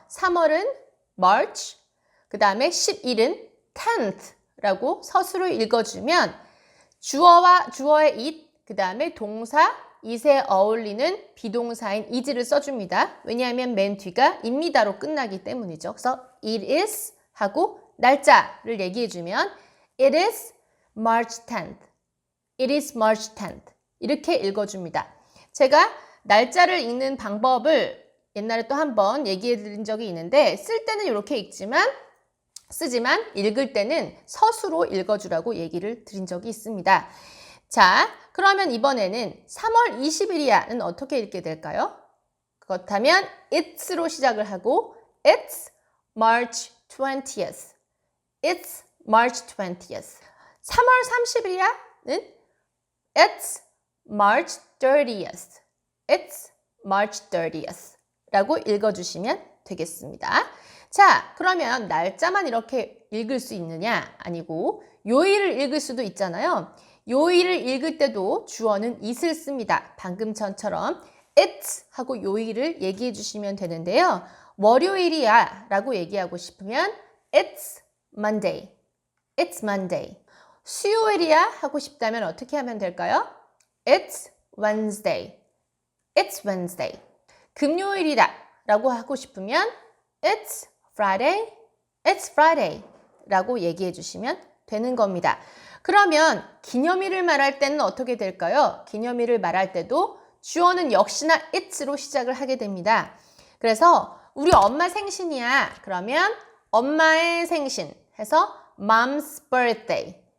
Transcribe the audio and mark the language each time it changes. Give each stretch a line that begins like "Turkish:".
Korean: 3월은 March, 그 다음에 10일은 10th 라고 서술을 읽어주면 주어의 it, 그 다음에 동사 it에 어울리는 비동사인 is를 써줍니다. 왜냐하면 맨 뒤가 입니다로 끝나기 때문이죠. 그래서
English: it is
Korean: 하고 날짜를 얘기해주면
English: it is March 10th, it is March 10th
Korean: 이렇게 읽어줍니다. 제가 날짜를 읽는 방법을 옛날에 또 한번 얘기해 드린 적이 있는데 쓸 때는 이렇게 쓰지만 읽을 때는 서수로 읽어주라고 얘기를 드린 적이 있습니다. 자, 그러면 이번에는 3월 20일이야는 어떻게 읽게 될까요? 그렇다면
English: it's로
Korean: 시작을 하고
English: it's March 20th, it's March 20th.
Korean: 3월 30일이야는
English: it's March 30th, it's March 30th
Korean: 라고 읽어주시면 되겠습니다. 자, 그러면 날짜만 이렇게 읽을 수 있느냐? 아니고 요일을 읽을 수도 있잖아요. 요일을 읽을 때도 주어는 it을 씁니다. 방금 전처럼 it's 하고 요일을 얘기해 주시면 되는데요. 월요일이야 라고 얘기하고 싶으면
English: it's Monday, it's Monday.
Korean: 수요일이야 하고 싶다면 어떻게 하면 될까요?
English: It's Wednesday, it's Wednesday.
Korean: 금요일이다 라고 하고 싶으면
English: it's Friday? It's Friday
Korean: 라고 얘기해 주시면 되는 겁니다. 그러면 기념일을 말할 때는 어떻게 될까요? 기념일을 말할 때도 주어는 역시나 it'로 시작을 하게 됩니다. 그래서 우리 엄마 생신이야. 그러면 엄마의 생신 해서
English: mom's birthday.